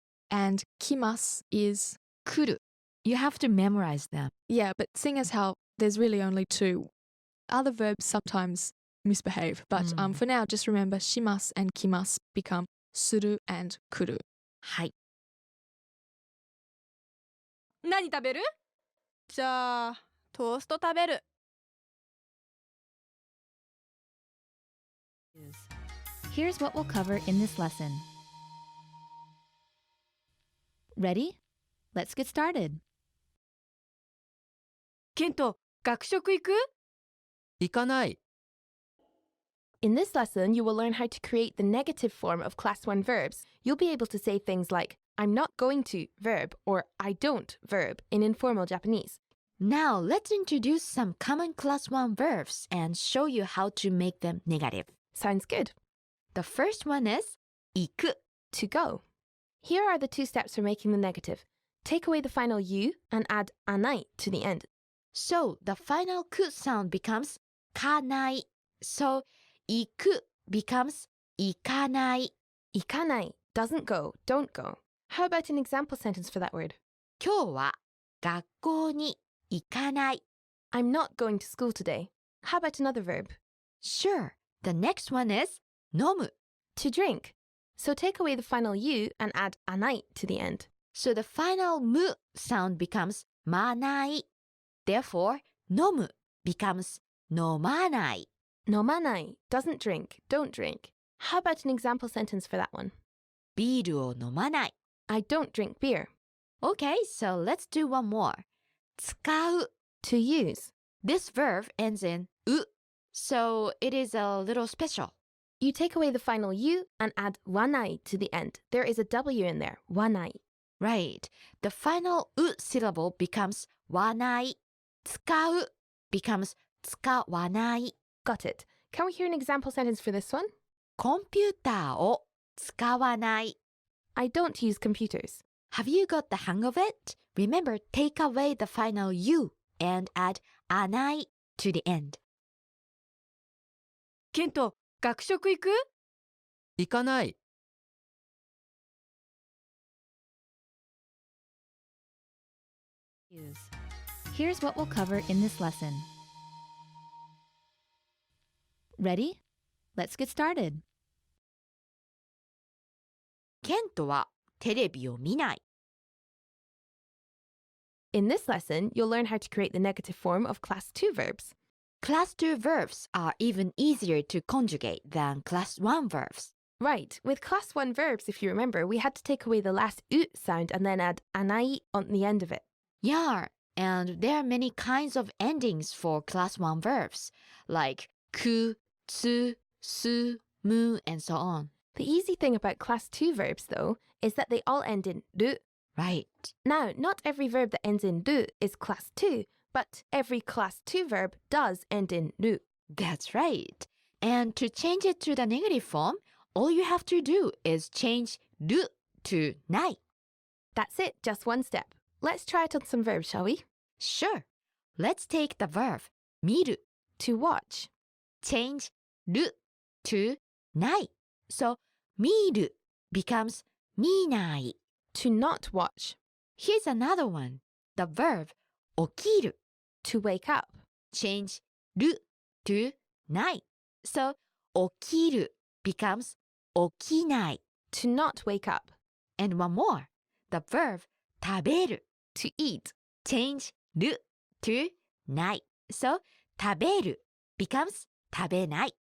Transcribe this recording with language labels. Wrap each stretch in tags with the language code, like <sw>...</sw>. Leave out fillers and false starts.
<en>and kimasu is</en> <ja>来る。</ja> <en>You have to memorize them. yeah, but seeing as how there's really only 2, other verbs sometimes misbehave. But for now, just remember shimasu and kimasu become suru and kuru.</en> <ja>はい。何食べる？じゃあ、トースト食べる。</ja> <en>Here's what we'll cover in this lesson. Ready? Let's get started.</en> <ja>ケント、学食行く？行かない。</ja> <en>In this lesson, you will learn how to create the negative form of class 1 verbs. You'll be able to say things like, I'm not going to verb or I don't verb in informal Japanese. Now let's introduce some common class 1 verbs and show you how to make them negative. Sounds good. The first one is 行く. To go. Here are the 2 steps for making the negative. Take away the final u and add anai to the end. So the final ku sound becomes かない. So 行く becomes 行かない. Ikanai doesn't go, don't go. How about an example sentence for that word?</en> <ja>今日は学校に行かない.</ja> <en>I'm not going to school today. How about another verb? Sure. The next one is 飲む. To drink. So take away the final u and add anai to the end. So the final mu sound becomes まない. Therefore, 飲む becomes 飲まない. Nomanai doesn't drink, don't drink. How about an example sentence for that one?</en> <ja>ビールを飲まない.</ja> <en>I don't drink beer. Okay, so let's do one more. 使う. To use. This verb ends in う. So it is a little special. You take away the final u and add wanai to the end. There is a w in there, wanai. Right. The final う syllable becomes わない. 使う becomes 使わない. Got it. Can we hear an example sentence for this one?</en> <ja>コンピューターを使わない.</ja> <en>I don't use computers. Have you got the hang of it? Remember, take away the final u and add あない to the end.</en> <ja>ケント、学食行く？行かない。</ja> <en>Here's what we'll cover in this lesson. Ready? Let's get started.</en> <ja>ケントはテレビを見ない.</ja> <en>In this lesson, you'll learn how to create the negative form of class 2 verbs. Class 2 verbs are even easier to conjugate than class 1 verbs. Right, with class 1 verbs, if you remember, we had to take away the last u sound and then add anai on the end of it. Yeah, and there are many kinds of endings for class 1 verbs, like ku, tsu, su, mu, and so on. The easy thing about class 2 verbs, though, is that they all end in ru. Right. Now, not every verb that ends in ru is class 2, but every class 2 verb does end in ru. That's right. And to change it to the negative form, all you have to do is change ru to nai. That's it, just one step. Let's try it on some verbs, shall we? Sure. Let's take the verb 見る. To watch. Change る to ない. So 見る becomes 見ない. To not watch. Here's another one. The verb 起きる. To wake up. Change る to ない. So 起きる becomes 起きない. To not wake up. And one more. The verb 食べる. To eat. Change る to ない. So 食べる becomes 食べない.</en>